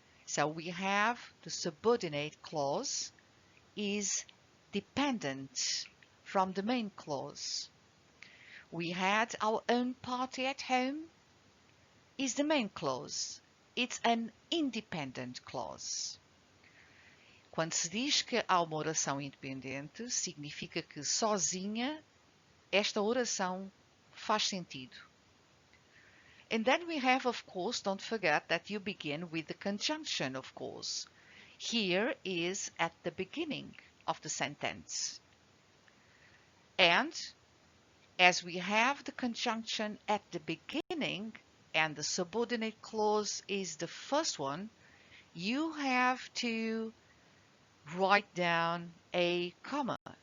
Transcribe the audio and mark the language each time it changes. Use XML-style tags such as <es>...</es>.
<en>So we have the subordinate clause is dependent from the main clause. We had our own party at home is the main clause. It's an independent clause.</en> <pt>Quando se diz que há uma oração independente, significa que sozinha esta oração faz sentido.</pt> <en>And then we have, of course, don't forget that you begin with the conjunction, of course. Here is at the beginning of the sentence. And as we have the conjunction at the beginning and the subordinate clause is the first one, you have to write down a comma.</en>